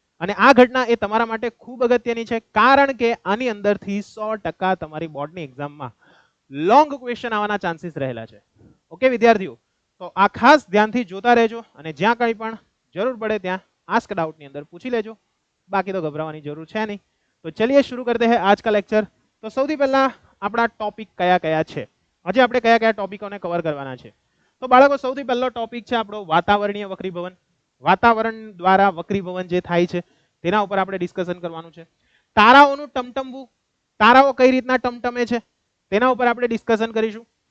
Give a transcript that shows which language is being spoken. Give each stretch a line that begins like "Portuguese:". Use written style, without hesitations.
Gujarati: અને આ ઘટના એ તમારા માટે ખૂબ અગત્યની છે, કારણ કે આની અંદરથી 100% તમારી બોર્ડની એક્ઝામમાં લોંગ ક્વેશ્ચન આવવાના ચાન્સીસ રહેલા છે. ઓકે વિદ્યાર્થીઓ, તો આ ખાસ ધ્યાનથી જોતા રહેજો અને જ્યાં કંઈ પણ જરૂર પડે ત્યાં આસ્ક ડાઉટની અંદર પૂછી લેજો. બાકી તો ગભરાવાની જરૂર છે નહીં. તો ચલિए
Hindi: शुरू करते हैं आज का लेक्चर.
Gujarati: તો સૌથી પહેલા આપણા ટોપિક કયા કયા છે, આજે આપણે કયા કયા ટોપિકોને કવર કરવાના છે. તો બાળકો, સૌથી પહેલો ટોપિક છે આપણો વાતાવરણીય વક્રીભવન. વાતાવરણ દ્વારા વક્રીભવન જે થાય છે તેના ઉપર આપણે ડિસ્કશન કરવાનું છે. તારાઓનું ટમટમવું, તારાઓ કઈ રીતના ટમટમે છે તેના ઉપર આપણે ડિસ્કશન કરીશું.